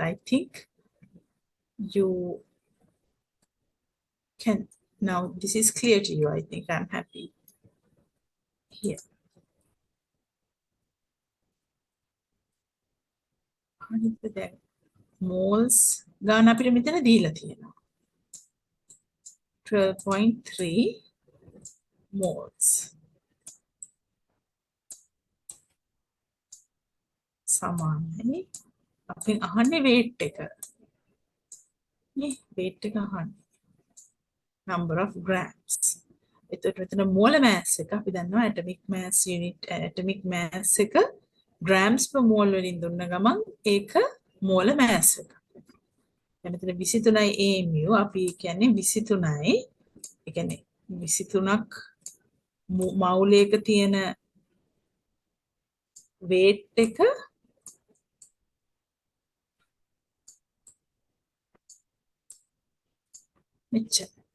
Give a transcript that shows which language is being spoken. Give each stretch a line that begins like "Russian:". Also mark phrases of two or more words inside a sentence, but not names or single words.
English: I think you can, now this is clear to you. I think I'm happy here.
Sinhala: Moles ගාන අපිට මෙතන දීලා තියෙනවා.
English: 12.3 moles.
Sinhala: සමානයි. අපි අහන්නේ weight එක. නේ weight එක අහන්නේ.
English: Number of grams.
Sinhala: එතකොට මෙතන
English: molar mass
Sinhala: එක අපි දන්නවා
English: atomic mass unit, atomic mass
Sinhala: එක
English: grams per mole
Sinhala: වලින් දුන්න ගමන් ඒක
English: molar mass
Sinhala: එක. මෙතන 23යි AMU අපි කියන්නේ 23යි. ඒ කියන්නේ 23ක් මවුලයක තියෙන weight එක මෙච්චර.